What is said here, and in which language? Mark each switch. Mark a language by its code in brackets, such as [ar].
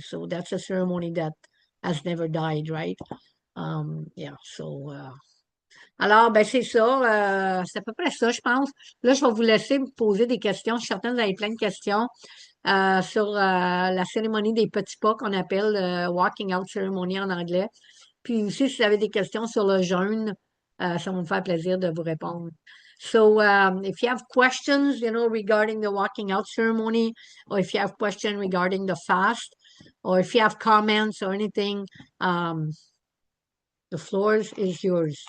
[en] So that's a ceremony that has never died, right? Yeah. So [fr] alors, ben c'est ça. C'est à peu près ça, je pense. Là, je vais vous laisser me poser des questions. Je suis certaine que vous avez plein de questions sur la cérémonie des petits pas qu'on appelle Walking Out Ceremony en anglais. Puis aussi, si vous avez des questions sur le jeûne, ça va me faire plaisir de vous répondre. [en] So, if you have questions, regarding the walking out ceremony, or if you have questions regarding the fast, or if you have comments or anything, the floor is yours.